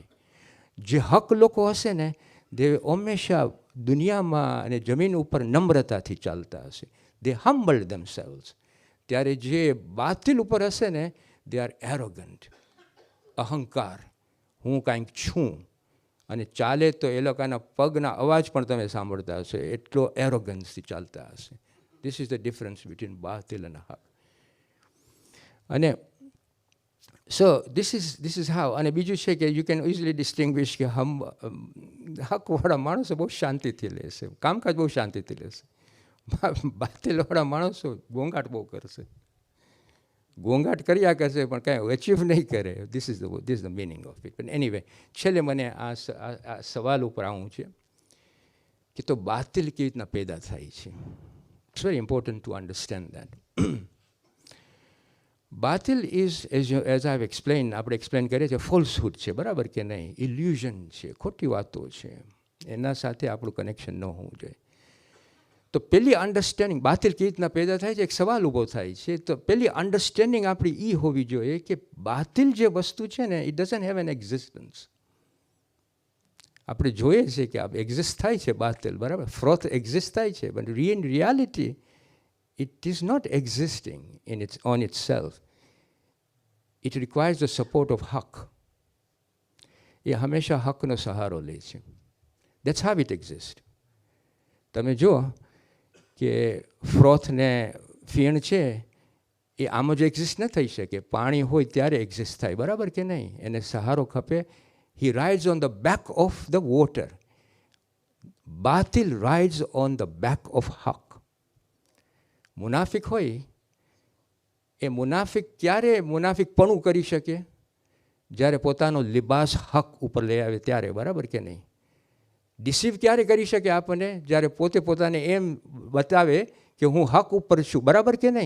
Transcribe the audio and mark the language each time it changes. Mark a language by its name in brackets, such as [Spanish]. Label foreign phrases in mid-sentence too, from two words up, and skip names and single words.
[Gujarati] જે હક લોકો હશે ને તે હંમેશા દુનિયામાં અને જમીન ઉપર નમ્રતાથી ચાલતા હશે. [English] they humble themselves. [Gujarati] ત્યારે જે બાતિલ ઉપર હશે ને [English] they are arrogant, [Gujarati] અહંકાર, હું કાંઈક છું. અને ચાલે તો એ લોકોના પગના અવાજ પણ તમે સાંભળતા હશો, એટલો એરોગન્સથી ચાલતા હશે. [English] This is the difference between batil and haq. અને so this is how. [Gujarati] અને બીજું છે કે [English] you can easily distinguish [Gujarati] કે હકવાળા માણસો બહુ શાંતિથી લેશે, કામકાજ બહુ શાંતિથી લેશે. બાતિલવાળા માણસો ઘોંઘાટ બહુ કરશે, ઘોંઘાટ કર્યા કરશે પણ કાંઈ અચીવ નહીં કરે. [English] This is the meaning of it. But anyway, [Gujarati] છેલ્લે મને આ સવાલ ઉપર આવું છે કે તો બાતિલ કેવી રીતના પેદા થાય છે. [English] It's very important to understand that. બાતિલ is, as I have explained, [Gujarati] આપણે એક્સપ્લેન કરીએ છીએ, ફોલ્સહુડ છે, બરાબર કે નહીં, ઇલ્યુઝન છે, ખોટી વાતો છે, એના સાથે આપણું કનેક્શન ન હોવું જોઈએ. તો પેલી અન્ડરસ્ટેન્ડિંગ બાતિલ કેવી રીતના પેદા થાય છે, એક સવાલ ઊભો થાય છે. તો પેલી અન્ડરસ્ટેન્ડિંગ આપણી એ હોવી જોઈએ કે બાતિલ જે વસ્તુ છે ને [English] it doesn't have an existence. [Gujarati] આપણે જોઈએ છીએ કે આ એક્ઝિસ્ટ થાય છે બાતિલ, બરાબર, ફ્રોથ એક્ઝિસ્ટ થાય છે, [English] but in reality it is not existing on itself. It requires the support of haq. [Gujarati] એ હંમેશા હકનો સહારો લે છે. [English] That's how it exists. [Gujarati] તમે જુઓ કે ફ્રોથને ફીણ છે એ આમ જ એક્ઝિસ્ટ ન થઈ શકે, પાણી હોય ત્યારે એક્ઝિસ્ટ થાય, બરાબર કે નહીં, એને સહારો ખપે. [English] He rides on the back of the water. Batil rides on the back of haq. [Gujarati] મુનાફિક હોય એ મુનાફિક ક્યારે મુનાફિકપણું કરી શકે? જ્યારે પોતાનો લિબાસ હક ઉપર લઈ આવે ત્યારે, બરાબર કે નહીં. ડિસીવ ક્યારે કરી શકે આપણને? જ્યારે પોતે પોતાને એમ બતાવે કે હું હક ઉપર છું, બરાબર કે નહીં.